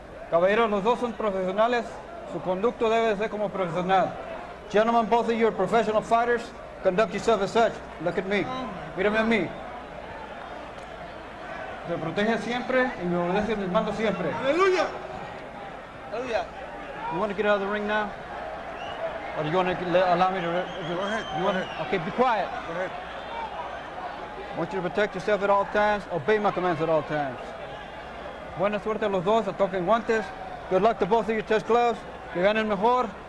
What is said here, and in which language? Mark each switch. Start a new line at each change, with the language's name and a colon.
Spanish: Caballeros, los dos son profesionales. Su conducto debe ser como profesional.
English: Gentlemen, both of you are professional fighters. Conduct yourself as such. Look at me.
Spanish: Mírame a mí. Se protege siempre y me obedece mis mandos siempre. Aleluya.
English: You want to get out of the ring now? Or do you want to allow me to... Go ahead. You want to, okay, be quiet. Go ahead. I want you to protect yourself at all times. Obey my commands at all times.
Spanish: Buena suerte a los dos. Toquen guantes.
English: Good luck to both of you. Test gloves.
Spanish: Que ganen mejor.